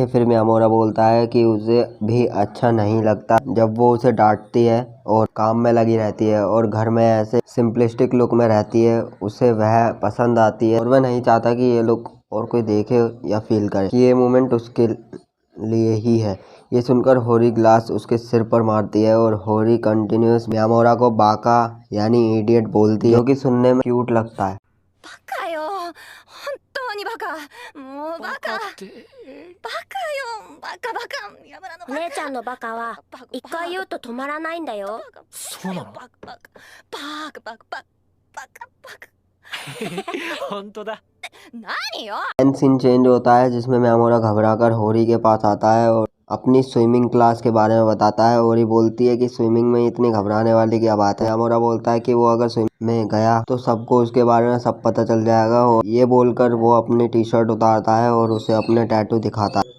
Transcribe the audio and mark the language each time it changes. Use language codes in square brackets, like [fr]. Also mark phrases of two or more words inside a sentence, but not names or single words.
[hi] फिर मियामोरा बोलता है कि उसे भी अच्छा नहीं लगता जब वो उसे डांटती है और काम में लगी रहती है और घर में ऐसे [en] simplistic look [hi] में रहती है, उसे वह पसंद आती है और वह नहीं चाहता कि ये लुक और कोई देखे या फील करे कि ये मोमेंट उसके लिए ही है। ये सुनकर होरी ग्लास उसके सिर पर मारती है और होरी कंटिन्यूस मियामोरा को बाका यानी इडियट बोलती है, जो कि सुनने में क्यूट लगता है। [ja] バカよ、本当にバカ、もうバカバカよ、バカバカ、山田のバカ。姉ちゃんのバカは一回言うと止まらないんだよ。そうなの？バカバカバカバカバカバカバカ本当だ。何よ? [hi] सीन चेंज होता है जिसमें मियामोरा घबराकर होरी के पास आता है और अपनी [en] swimming class [hi] के बारे में बताता है। होरी बोलती है कि स्विमिंग में इतनी घबराने वाली क्या बात है। मियामोरा बोलता है कि वो अगर स्विमिंग में गया तो सबको उसके बारे में सब पता चल जाएगा। और ये बोलकर वो अपनी टी शर्ट उतारता है और उसे अपने टैटू दिखाता है।